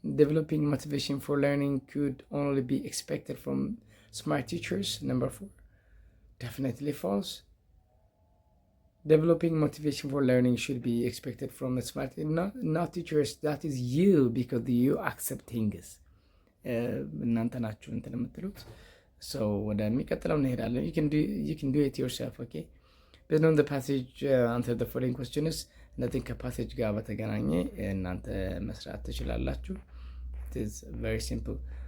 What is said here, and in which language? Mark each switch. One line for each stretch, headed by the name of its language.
English: Developing motivation for learning could only be expected from smart teachers. Number 4, definitely false. Developing motivation for learning should be expected from a smart, not teachers. That is you, because you accept things.
Amharic: እናንተ ናችሁ እንትን የምትሉት ሰው ወደሚቀጥለው እንሄዳለን።
English: you can do it yourself. Okay, based on the passage, answer the following questions.
Amharic: እነዚህን ከፓሴጅ ጋር በተገናኘ እናንተ መስራት ትችላላችሁ።
English: it is very simple.